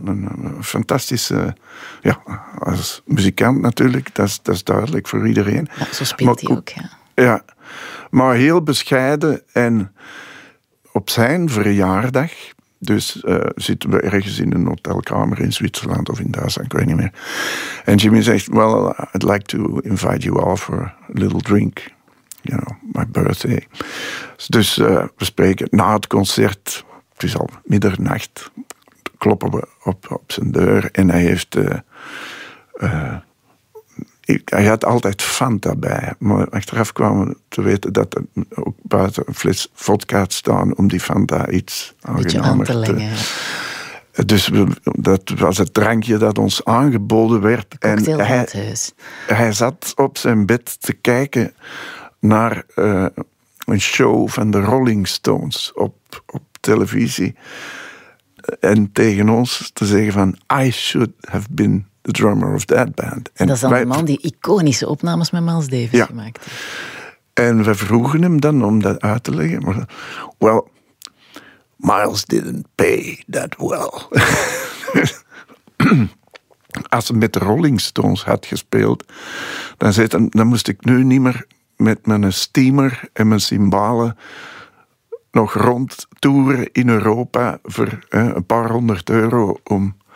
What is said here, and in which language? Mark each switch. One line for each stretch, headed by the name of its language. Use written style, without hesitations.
Dutch: Een fantastische, als muzikant natuurlijk, dat is duidelijk voor iedereen. Ja, zo speelt maar, hij ook, ja. Ja. Maar heel bescheiden en op zijn verjaardag, dus zitten we ergens in een hotelkamer in Zwitserland of in Duitsland, ik weet niet meer.
English: En Jimmy zegt, well, I'd like to invite you all for a little drink, my birthday.
Dutch: Dus we spreken na het concert, het is al middernacht, kloppen we op zijn deur en hij heeft... Hij had altijd Fanta bij, maar achteraf kwamen we te weten dat er ook buiten een fles vodka had staan om die Fanta iets aangenamer te... Dus dat was het drankje dat ons aangeboden werd. En cocktailhuis. Hij zat op zijn bed te kijken naar een show van de Rolling Stones op televisie en tegen ons te zeggen van, I should have been the drummer of that band. En dat is dan de man die iconische opnames met Miles Davis gemaakt heeft. En we vroegen hem dan om dat uit te leggen.
English: Well, Miles didn't pay that well.
Dutch: Als hij met de Rolling Stones had gespeeld, dan moest ik nu niet meer met mijn steamer en mijn cymbalen nog rondtoeren in Europa voor een paar honderd euro om...